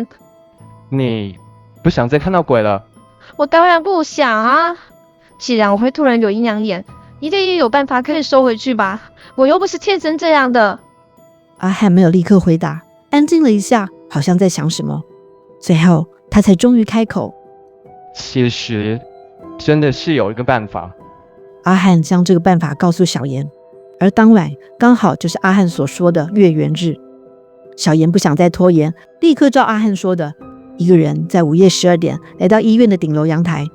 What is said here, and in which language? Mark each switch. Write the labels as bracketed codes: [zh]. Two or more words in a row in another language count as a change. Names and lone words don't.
[zh] 你不想再看到鬼了？我當然不想啊！既然我會突然有陰陽眼，一定也有辦法可以收回去吧？我又不是天生這樣的。阿漢沒有立刻回答，安靜了一下，好像在想什麼。最後，他才終於開口：“ 其實真的是有一個辦法。阿漢將這個辦法告訴小妍，而當晚剛好就是阿漢所說的月圓日。小妍不想再拖延，立刻照阿漢說的，一個人在午夜12點來到醫院的頂樓陽台。